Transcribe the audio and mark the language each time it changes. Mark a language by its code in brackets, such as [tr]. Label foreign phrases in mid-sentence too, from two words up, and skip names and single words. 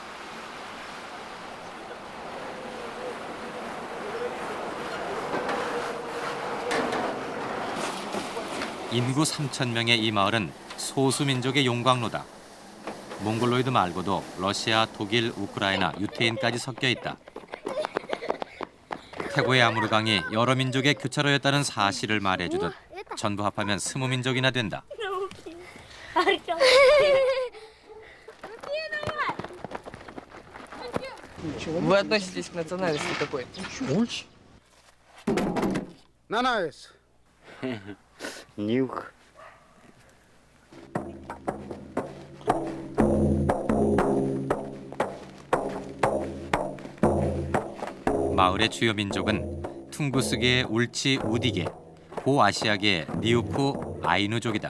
[ko] 인구 3천 명의 이 마을은 소수민족의 용광로다. 몽골로이드 말고도 러시아, 독일, 우크라이나, 유태인까지 섞여 있다. 태고의 아무르강이 여러 민족의 교차로였다는 사실을 말해주듯 전부 합하면 20민족이나 된다. [ru] Вы относитесь к национальности какой? [ko] 나나에스. [ru] Нюх. [ko] 마을의 주요 민족은 퉁구스계의 울치 우디계, 고아시아계의 니우크 아이누족이다.